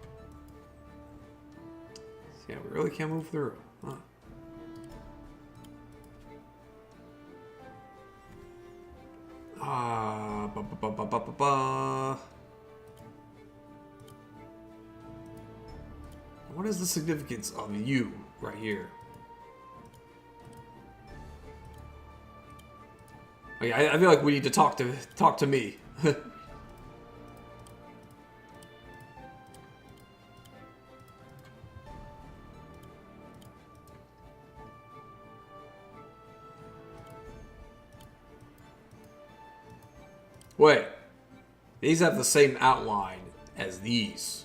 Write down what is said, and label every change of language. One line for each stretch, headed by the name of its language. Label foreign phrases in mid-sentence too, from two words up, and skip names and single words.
English: Yeah, we really can't move through. Huh. Ba, ba, ba, ba, ba, ba, ba. What is the significance of you right here? Okay, I feel like we need to talk to me. Wait, these have the same outline as these.